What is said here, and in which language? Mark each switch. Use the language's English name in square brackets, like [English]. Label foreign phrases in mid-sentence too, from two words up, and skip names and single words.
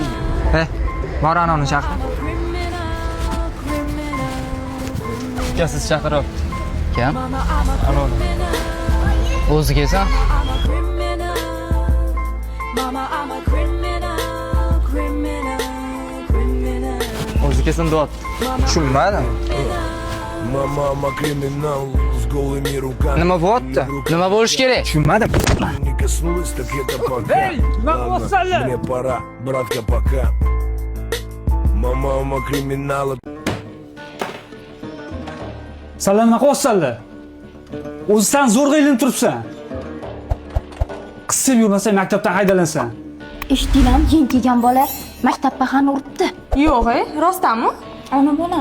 [Uzbek] Bor anoni chaqir. Siz chaqiryapti. Kim? Anoni. O'zi kelsa? O'zi kelsin deyapti. Tushunmadim. [Russian] Мама криминал с голыми руками. [Uzbek] Nima bo'lyapti? Nima bo'lish kerak? Tushunmadim. [Russian] Не коснулась, так это пока. Ладно, мне пора, братка, пока. Мама криминала. [Uzbek] Sizlar nima qilyapsizlar? O'zisan zo'rg'a ilinib turibsan. Qisib yurmasang maktabdan haydalansan. Eshitdinglarmi, keyin kelgan bola maktabga ham uribdi. Yo'q, rostdanmi? Ona bolam.